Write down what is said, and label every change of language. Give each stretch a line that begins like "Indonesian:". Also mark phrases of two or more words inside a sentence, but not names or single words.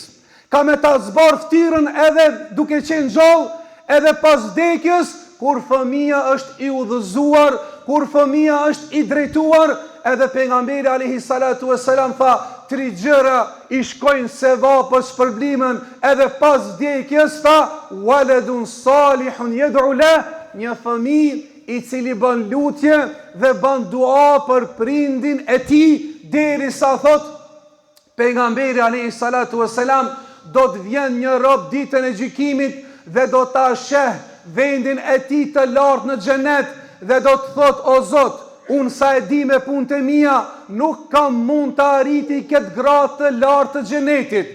Albanian: Ka me ta zbar ftyrën edhe duke qenë gjallë, edhe pas vdekjes, kur fëmia është i udhëzuar, kur fëmia është i drejtuar, edhe pejgamberi
Arabic: عليه الصلاة
Albanian: wassalam tha, 3 gjëra i shkojnë sevapës shpërblimen, edhe pas vdekjes tha,
Arabic: ولد صالح يدعو له,
Albanian: një fëmijë i cili bën lutje dhe bën dua për prindin e tij, derisa thot pejgamberi
Arabic: عليه الصلاة والسلام,
Albanian: do të vjen një rob ditën e gjykimit dhe do ta sheh vendin e tij të lartë në xhenet dhe do të thot, o Zot, unë sa e di me punët e mia, nuk kam mund të arriti këtë gradë të lartë të xhenetit.